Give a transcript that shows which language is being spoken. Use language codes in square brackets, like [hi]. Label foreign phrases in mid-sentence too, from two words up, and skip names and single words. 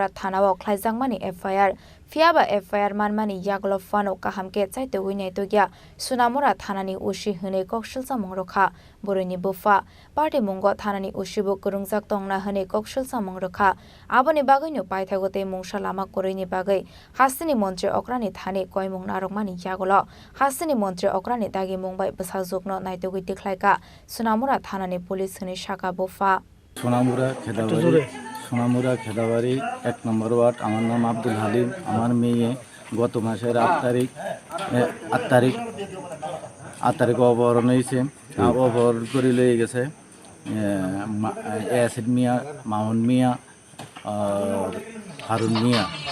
[trp] थानाव ख्लायजाकमानि एफआईआर फियाबा एफआईआर मानमानि यागल फानो काहामके चाइते उइनाय तोगिया सुनामुरा थानानि उशी हनै कक्सलसा मंगरखा बरैनि बोफा पार्टी मुंगो थानानि उशीबो कुरुंजाक टंना हनै कक्सलसा मंगरखा आबनि बागैनो पाइथागते मुंसा लामा करैनि बागै हास्तिनि मन्त्रि अक्रानि थाने कयमुं नारकमानि यागल हास्तिनि मन्त्रि अक्रानि दागि मुंबाय बसाजुकनो नायतोगै देखलायका सुनामुरा थानानि पुलिस हनै शाखा बोफा [bn] সোনামুরা খেদাবাড়ি 1 নম্বর ওয়ার্ড আমার নাম আব্দুল হালিম আমার মেয়ে গত মাসের 8 তারিখ অপহরণ হয়েছে অপহরণ করে লয়ে গেছে ইয়াসিন মিয়া মামুন মিয়া আর হারুন মিয়া